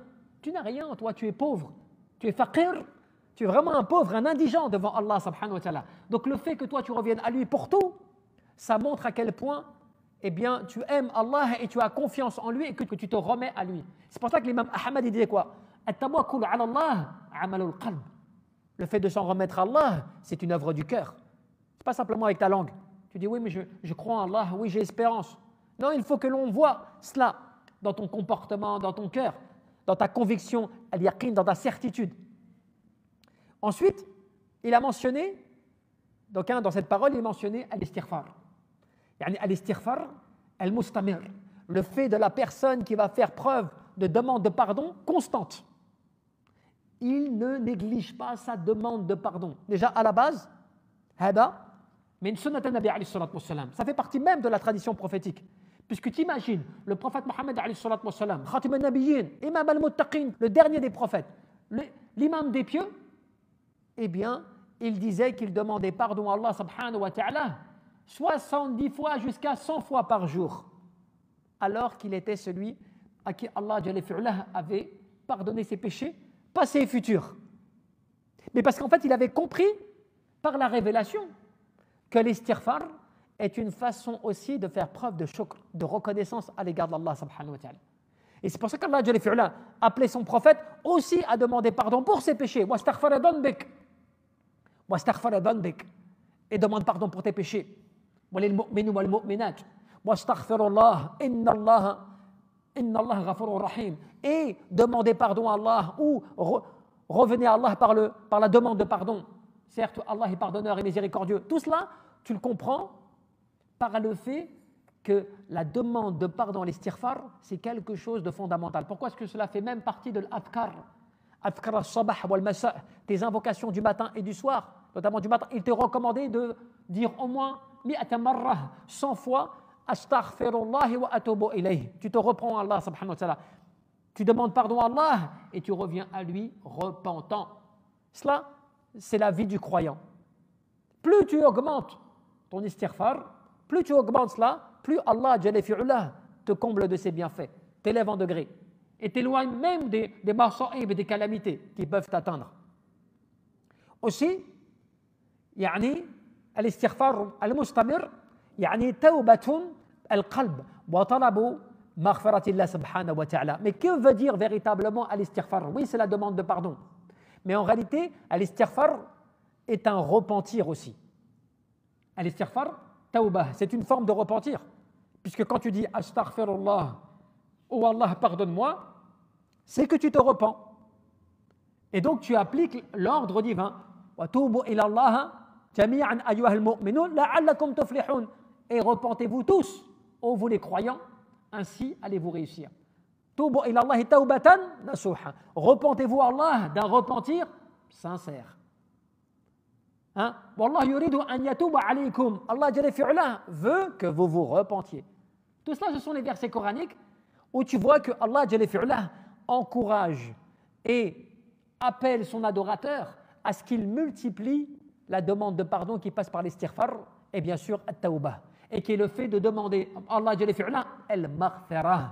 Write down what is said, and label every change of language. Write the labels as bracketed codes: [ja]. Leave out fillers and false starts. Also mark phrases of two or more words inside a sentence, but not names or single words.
[fr] Tu n'as rien, toi, tu es pauvre, tu es faqir, tu es vraiment un pauvre, un indigent devant Allah [ar] سبحانه وتعالى. [fr] Donc le fait que toi tu reviennes à lui pour tout, ça montre à quel point eh bien, tu aimes Allah et tu as confiance en lui et que tu te remets à lui. C'est pour ça que l'imam Ahmad il disait quoi? [ar] التوكل على الله عمل القلب. [fr] Le fait de s'en remettre à Allah, c'est une œuvre du cœur. C'est pas simplement avec ta langue. Tu dis oui, mais je crois en Allah, oui, j'ai espérance. Non, il faut que l'on voit cela dans ton comportement, dans ton cœur, dans ta conviction, al-yaqin, dans ta certitude. Ensuite, il a mentionné, donc dans cette parole, il a mentionné al-istighfar. [ar] الاستغفار المستمر, [fr] le fait de la personne qui va faire preuve de demande de pardon constante. Il ne néglige pas sa demande de pardon. Déjà, à la base, mais une [ar] سنة النبي عليه الصلاة والسلام. [fr] Ça fait partie même de la tradition prophétique. Puisque tu imagines, le prophète Mohammed [ar] عليه الصلاة والسلام, خاتم النبيين إمام المتقين, [fr] le dernier des prophètes, l'imam des pieux, eh bien, il disait qu'il demandait pardon à Allah [ar] سبحانه وتعالى [fr] 70 fois jusqu'à 100 fois par jour. Alors qu'il était celui à qui Allah [ar] جل وعلا [fr] avait pardonné ses péchés, passés et futurs. Mais parce qu'en fait, il avait compris par la révélation que l'istighfar est une façon aussi de faire preuve de shukr, de reconnaissance à l'égard d'Allah [ar] سبحانه وتعالى. [fr] Et c'est pour ça qu'Allah [ar] جل وعلا [fr] appelait son prophète aussi à demander pardon pour ses péchés. [ar] واستغفر لذنبك. واستغفر لذنبك. [fr] Et demande pardon pour tes péchés. [ar] وللمؤمنين والمؤمنات. واستغفروا الله. إن الله غفور رحيم. [fr] Et demandez pardon à Allah ou revenez à Allah par la demande de pardon. Certes, Allah est pardonneur et miséricordieux. Tout cela, tu le comprends par le fait que la demande de pardon, l'istighfar, c'est quelque chose de fondamental. Pourquoi est-ce que cela fait même partie de l'adhkar? [ar] أذكار الصباح والمساء, [fr] tes invocations du matin et du soir. notamment du matin, il te recommandait de dire au moins 100 fois [ar] أستغفر الله وأتوب إليه. [fr] Tu te reprends à Allah [ar] سبحانه وتعالى. [fr] Tu demandes pardon à Allah et tu reviens à lui repentant. Cela, c'est la vie du croyant. Plus tu augmentes ton istighfar, plus tu augmentes cela, plus Allah [ar] جل وعلا [fr] te comble de ses bienfaits, t'élève en degré et t'éloigne même des masa'ib et des calamités qui peuvent t'atteindre. Aussi, [ar] يعني الاستغفار المستمر يعني توبة القلب وطلب مغفرة الله سبحانه وتعالى. [fr] Mais que veut dire véritablement al-istighfar? Oui, c'est la demande de pardon. Mais en réalité, al-istighfar est un repentir aussi. [ar] الاستغفار، توبة, [fr] c'est une forme de repentir. Puisque quand tu dis astaghfirullah, oh Allah, pardonne-moi, c'est que tu te repens. Et donc tu appliques l'ordre divin. [ar] وتوبوا إلى الله جميعا أيها المؤمنون لعلكم تفلحون. [fr] Et repentez-vous tous, ô vous les croyants, ainsi allez-vous réussir. [ar] توبوا إلى الله توبة نصوحا. [fr] Repentez-vous à Allah d'un repentir sincère. Hein? [ar] والله يريد أن يتوب عليكم. [fr] Allah [ar] جل وعلا [fr] veut que vous vous repentiez. Tout cela, ce sont les versets coraniques où tu vois que Allah [ar] جل وعلا [fr] encourage et appelle son adorateur à ce qu'il multiplie la demande de pardon qui passe par l'istighfar et bien sûr at-tawbah, et qui est le fait de demander à Allah [ar] جل وعلا [fr] al-maghfirah.